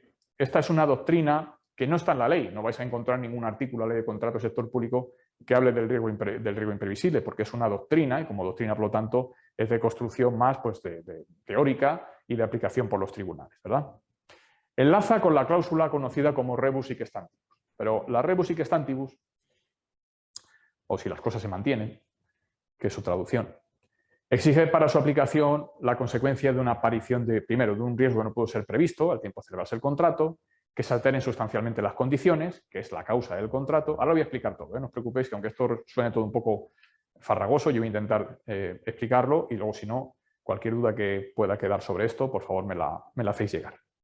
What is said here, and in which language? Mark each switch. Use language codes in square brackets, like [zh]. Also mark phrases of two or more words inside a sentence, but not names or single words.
[es] Porque esta es una doctrina que no está en la ley. No vais a encontrar ningún artículo de la ley de contrato del sector público que hable del riesgo imprevisible, porque es una doctrina y como doctrina, por lo tanto, es de construcción más pues, de teórica y de aplicación por los tribunales, ¿verdad? Enlaza con la cláusula conocida como [la] rebus sic stantibus. [es] Pero la [la] rebus sic stantibus, [es] o si las cosas se mantienen, que es su traducción, exige para su aplicación la consecuencia de una aparición primero, de un riesgo que no pudo ser previsto al tiempo de celebrarse el contrato, que se alteren sustancialmente las condiciones, que es la causa del contrato. Ahora lo voy a explicar todo, no os preocupéis, que aunque esto suene todo un poco farragoso, yo voy a intentar explicarlo y luego, si no, cualquier duda que pueda quedar sobre esto, por favor me la hacéis llegar.